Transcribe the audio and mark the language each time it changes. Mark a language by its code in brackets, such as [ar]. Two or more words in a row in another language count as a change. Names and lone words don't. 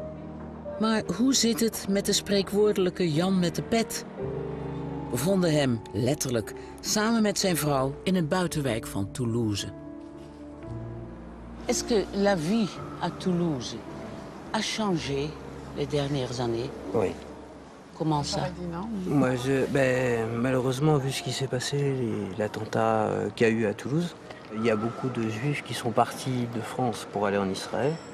[nl] Maar hoe zit het met de spreekwoordelijke Jan met de pet? We vonden hem, letterlijk, samen met zijn vrouw in een buitenwijk van Toulouse. [fr] Est-ce que la vie à Toulouse a changé les dernières années? Oui. Comment ça? Moi, malheureusement, vu ce qui s'est passé, l'attentat qu'il y a eu à Toulouse, il y a beaucoup de juifs qui sont partis de France pour aller en Israël.